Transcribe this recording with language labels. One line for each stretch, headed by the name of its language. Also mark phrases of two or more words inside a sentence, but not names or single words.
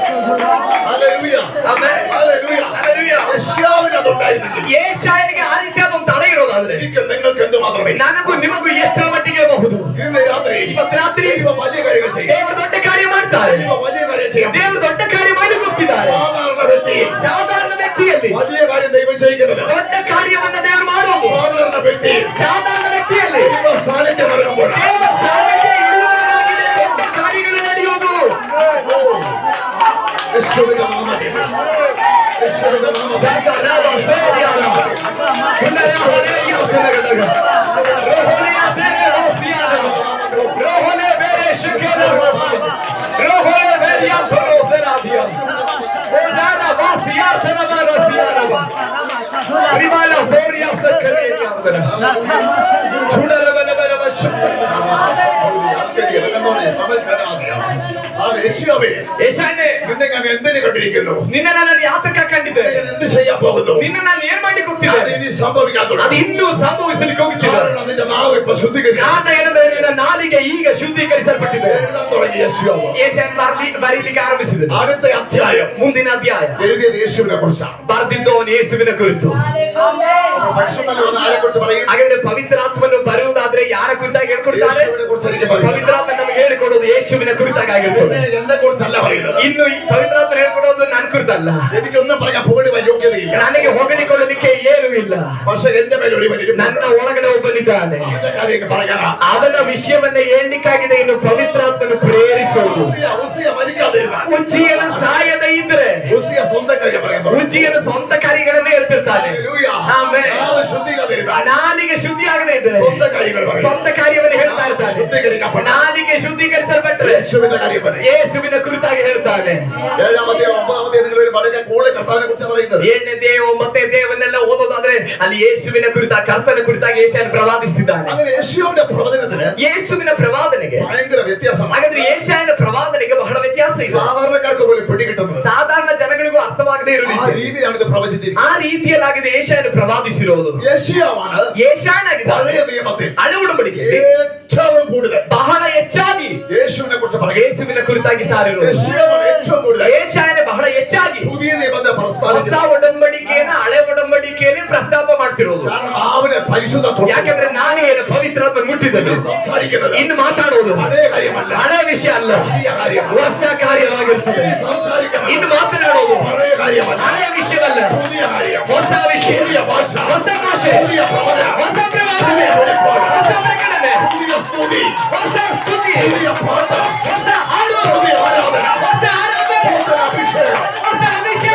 Malayalam: ഹല്ലേലൂയ. ആമേൻ. ഹല്ലേലൂയ. ഹല്ലേലൂയ. യെശയ്യാവിന് അതുണ്ടായിരുന്നെങ്കിൽ
Kannada: ಯೆಶಾಯನಿಗೆ ಆ ರೀತಿ ಅದೊಂದು ತಡೆ ಇರೋದಾದ್ರೆ
Malayalam: എനിക്ക് നിങ്ങൾക്ക് എന്ത് മാത്രമേ
Kannada: ನನಗೂ ನಿಮಗೂ ಎಷ್ಟರ ಮಟ್ಟಿಗೆ ಬಹುದು.
Malayalam: ഇന്ന് രാത്രി
Kannada: ಇವತ್ತು ರಾತ್ರಿ
Malayalam: ദൈവം വലിയ കാര്യങ്ങൾ ചെയ്യും.
Kannada: ದೇವರು ದೊಡ್ಡ ಕಾರ್ಯ ಮಾಡ್ತಾರೆ.
Malayalam: ദൈവം വലിയ കാര്യം ചെയ്യാം.
Kannada: ದೇವರು ದೊಡ್ಡ ಕಾರ್ಯ ಮಾಡಿ ಹೋಗ್ತಿದ್ದಾರೆ.
Malayalam: സാധാരണ വ്യക്തി
Kannada: ಸಾಧಾರಣ ವ್ಯಕ್ತಿಯಲ್ಲಿ
Malayalam: വലിയ കാര്യം ദൈവം ചെയ്യുന്നത്
Kannada: ದೊಡ್ಡ ಕಾರ್ಯವನ್ನ ದೇವರು ಮಾಡೋದು.
Malayalam: സാധാരണ വ്യക്തി
Kannada: ಸಾಧಾರಣ ವ್ಯಕ್ತಿಯಲ್ಲಿ
Malayalam: ദൈവ സാന്നിധ്യം വരുമ്പോൾ
Kannada: ದೇವರ ಸಾನ್ನಿಧ್ಯ ಇರುವಾಗಲೇ ದೊಡ್ಡ ಕಾರ್ಯಗಳು ನಡೆಯೋದು.
Malayalam: യേശുവിന്റെ നാമത്തിൽ യേശുവിന്റെ നാമത്തിൽ ಶಕರಾವ ಸೇರಿಯಾನ. ಕುಂಡಯ ಹೊಲೆಯ ಕುಲಗಲಗ. ರೋಹಲೆಯ ತೆರೆ ರೋಸಿಯಾನ. ರೋಹಲೆ ಬೇರೆ ಶಿಖರ. ರೋಹಲೆ ಬೇರೆ ಅಂತರೋ ಸೆರಾದಿಯ. ಓಜಾನ ವಾಸಿಯಾತನ ಬರಸಿಯಾನ. ರಿಮಾಲ ಫೋರಿಯಾ ಸಕರೇಯ ಅಂದನ. ಚುಡರ ಬಲಬರವ ಶಕ್ತ. യേശായനെ നിന്നെ ഞാൻ എന്തിനു കണ്ടിരിക്കുന്നു?
Kannada: ನಿನ್ನ ನಾನು ಯಾತಕ ಕಂಡಿದ್ದೆ?
Malayalam: ഞാൻ എന്ത് ചെയ്യാൻ പോകുന്നു?
Kannada: ನಿನ್ನ ನಾನು ಏನ್ ಮಾಡಿ
Malayalam: അത്
Kannada: ಕೊಡ್ತಿದ್ದೆ?
Malayalam: ഇനി സംഭവിക്കാൻ
Kannada: ಅದು
Malayalam: തുടങ്ങി.
Kannada: ಇನ್ನೂ ಸಂಭವಿಸಲಿಕ್ಕೆ ಹೋಗುತ್ತಿಲ್ಲ.
Malayalam: കാരണം നിന്റെ നാവ് ഇപ്പൊ ശുദ്ധീകരിക്കാൻ
Kannada: ಕಾರಣ ಏನಂದ್ರೆ ನಿನ್ನ ನಾಲಿಗೆ ಈಗ ಶುದ್ಧೀಕರಿಸಲ್ಪಟ್ಟಿದೆ.
Malayalam: തുടങ്ങി. യേശുവാണ്
Kannada: ಯೆಶಾಯನು ಬರೀಲಿಕ್ಕೆ ಆರಂಭಿಸಿದನು.
Malayalam: അടുത്ത അധ്യായം
Kannada: ಮುಂದಿನ ಅಧ್ಯಾಯ
Malayalam: എഴുതിയത് യേശുവിനെ കുറിച്ചാണ്.
Kannada: ಬರೆದಿದ್ದವನು ಯೇಸುವಿನ ಕುರಿತು.
Malayalam: ആരെ കുറിച്ച് പറയും?
Kannada: ಹಾಗಾದ್ರೆ ಪವಿತ್ರಾತ್ಮನು ಬರುವುದಾದ್ರೆ ಯಾರ ಕುರಿತಾಗಿ ಹೇಳ್ಕೊಡ್ತಾರೆ?
Malayalam: യേശുവിനെ കുറിച്ച് എനിക്ക് പറയും.
Kannada: ಪವಿತ್ರಾತ್ಮ ನಮಗೆ ಹೇಳಿಕೊಡೋದು ಯೇಸುವಿನ ಕುರಿತಾಗಿ ಆಗಿರ್ತದೆ.
Malayalam: എന്നെ കുറിച്ചല്ല പറയുന്നത്.
Kannada: ಇನ್ನು ಈ ಪವಿತ್ರಾತ್ಮ ಹೇಳ್ಕೊಡೋದು ನನ್ನ ಕುರಿತಲ್ಲ.
Malayalam: എനിക്കൊന്നും പറയാൻ പുകഴുവാൻ യോഗ്യതയില്ല.
Kannada: ನನಗೆ ಹೊಗಳಿಕೊಳ್ಳಲಿಕ್ಕೆ ಏನೂ ಇಲ್ಲ.
Malayalam: പക്ഷെ എന്റെ ಮೇಲೆ ഒരുവനിരിക്കുന്നു.
Kannada: ನನ್ನ ಒಳಗಡೆ ಒಬ್ಬನಿದ್ದಾನೆ.
Malayalam: അവന്റെ കാര്യങ്ങൾ പറയാനാ.
Kannada: ಅವನ ವಿಷಯವನ್ನ ಹೇಳಲಿಕ್ಕಾಗಿದೆ. ಇನ್ನು ಪವಿತ್ರಾತ್ಮನು ಪ್ರೇರಿಸೋದು.
Malayalam: ഉസിയ മരിക്കാതിരുന്നാൽ
Kannada: ಉಜ್ಜಿಯನು ಸಾಯದ ಇದ್ರೆ
Malayalam: ഉസിയ സ്വന്തം കാര്യം പറയുന്നു.
Kannada: ಉಜ್ಜಿಯನು ಸ್ವಂತ ಕಾರ್ಯಗಳನ್ನೇ ಹೇಳ್ತಿರ್ತಾನೆ. ಆಮೇಲೆ
Malayalam: ശുദ്ധീകരിക്കാൻ
Kannada: ನಾಲಿಗೆ ಶುದ್ಧಿ ಆಗದೆ ಇದ್ರೆ
Malayalam: സ്വന്തം കാര്യങ്ങൾ പറയും.
Kannada: ಸ್ವಂತ ಕಾರ್ಯವನ್ನು ಹೇಳ್ತಾ ಇರ್ತಾನೆ.
Malayalam: ശുദ്ധീകരിക്കപ്പെട്ട
Kannada: ನಾಲಿಗೆ ಶುದ್ಧೀಕರಿಸಲ್ಪಟ್ಟರೆ
Malayalam: യേശുവിന്റെ കാര്യം പറയും.
Kannada: ಯೇಸುವಿನ ಕುರಿತಾಗಿ ಹೇಳ್ತಾನೆ.
Malayalam: 7ാമത്തെ 9ാമത്തെ നിങ്ങൾ ഒരു പടക്ക കോളെ കർത്താവിനെ കുറിച്ച് പറയുന്നത്.
Kannada: 7ನೇ ದೇವ 9ನೇ ದೇವನ್ನೆಲ್ಲ ಓದೋದಾದ್ರೆ ಅಲ್ಲಿ ಯೇಸುವಿನ ಕುರಿತ ಕರ್ತನ ಕುರಿತಾಗಿ ಯೆಶಾಯನು ಪ್ರವಾದಿಸುತ್ತಿದ್ದಾನೆ.
Malayalam: അങ്ങനെ യേശുവിന്റെ പ്രവചനത്തിന്
Kannada: ಯೇಸುವಿನ ಪ್ರವಾದನೆಗೆ
Malayalam: ഭയങ്കര വ്യത്യാസമാണ്.
Kannada: ಹಾಗಾದ್ರೆ ಯೆಶಾಯನ ಪ್ರವಾದನೆಗೆ ಬಹಳ ವ್ಯತ್ಯಾಸ ಇದೆ.
Malayalam: സാധാരണക്കാർക്ക് പോലും പിടികിട്ടുന്നത്
Kannada: ಸಾಧಾರಣ ಜನಗಳಿಗೂ ಅರ್ಥವಾಗದೇ ಇರೋ
Malayalam: ആ
Kannada: ರೀತಿ
Malayalam: രീതിയാണ് ഇത് പ്രവചിച്ചിരിക്കുന്നത്.
Kannada: ಆ ರೀತಿಯಲ್ಲಾಗಿದೆ ಯೆಶಾಯನು ಪ್ರವಾದಿಸಿರೋದು.
Malayalam: യേശയ്യാവാണ്
Kannada: ಯೆಶಾಯನಾಗಿದ್ದಾನೆ
Malayalam: പഴയ നിയമത്തിൽ
Kannada: ಹಳೆ ಉಡಂಬಡಿಕೆಯಲ್ಲಿ
Malayalam: ഏറ്റവും കൂടുതൽ
Kannada: ಬಹಳ ಹೆಚ್ಚಾಗಿ
Malayalam: യേശുവിനെ കുറിച്ച് പറയുന്നത്.
Kannada: ಯೇಸುವಿನ ಕುರಿತಾಗಿ ಸಾರಿರೋದು.
Malayalam: യേശയ്യാവാണ് ഏറ്റവും കൂടുതൽ
Kannada: ಯೆಶಾಯನ ಬಹಳ ಹೆಚ್ಚಾಗಿ
Malayalam: പുതിയ നിയമത്തെ
Kannada: ಹೊಸ
Malayalam: പ്രസ്താവിക്കുന്നത്.
Kannada: ಒಡಂಬಡಿಕೆಯನ್ನ ಹಳೆ ಒಡಂಬಡಿಕೆಯಲ್ಲಿ ಪ್ರಸ್ತಾಪ ಮಾಡ್ತಿರೋದು.
Malayalam: കാരണം അവനെ പരിശുദ്ധ
Kannada: ಯಾಕಂದ್ರೆ ನಾಲಿಗೆಯನ್ನು ಪವಿತ್ರಾತ್ಮ ಮುಟ್ಟಿದನು.
Malayalam: സംസാരിക്കുന്നത്
Kannada: ಇನ್ನು ಮಾತಾಡೋದು
Malayalam: പഴയ കാര്യമല്ല,
Kannada: ಹಳೆ ವಿಷಯ ಅಲ್ಲ,
Malayalam: പുതിയ കാര്യം.
Kannada: ಹೊಸ ಕಾರ್ಯವಾಗಿರ್ತದೆ.
Malayalam: സംസാരിക്കുന്നത്
Kannada: ಇನ್ನು ಮಾತನಾಡೋದು
Malayalam: പഴയ കാര്യമല്ല,
Kannada: ಹಳೆ ವಿಷಯವಲ್ಲ,
Malayalam: പുതിയ കാര്യം.
Kannada: ಹೊಸ ವಿಷಯ,
Malayalam: പുതിയ ഭാഷ,
Kannada: ಹೊಸ ಭಾಷೆ,
Malayalam: പുതിയ പ്രവചനം,
Kannada: ಹೊಸ ಪ್ರವಾದನೆ, ಹೊಸ ಪ್ರಕಟಣೆ,
Malayalam: പുതിയ സ്തുതി,
Kannada: ಹೊಸ ಸ್ತುತಿ,
Malayalam: പുതിയ പാട്ട്,
Kannada: ಹೊಸ ಹಾಡು,
Malayalam: പുതിയ ആരാധന,
Kannada: ಹೊಸ ಆರಾಧನೆ,
Malayalam: പുതിയ അഭിഷേകം.
Kannada: ಹೊಸ ಅಭಿಷೇಕ.